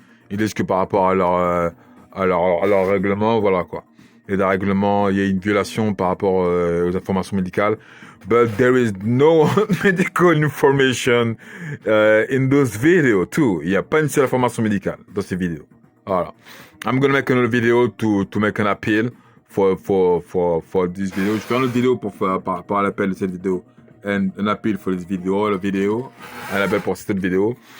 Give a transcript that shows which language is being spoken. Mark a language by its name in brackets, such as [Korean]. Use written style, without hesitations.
[French] Ils disent que par rapport à leur règlement, voilà quoi. Et le règlement, il y a une violation par rapport aux informations médicales. [English] But there is no medical information in those videos too. [French] Il n'y a pas une seule information médicale dans ces vidéos. Voilà. [English] I'm gonna make another video to make an appeal for this video. [French] Je fais une autre vidéo par rapport à l'appel de cette vidéo. [English] And an appeal for this video, [French] un appel pour cette vidéo.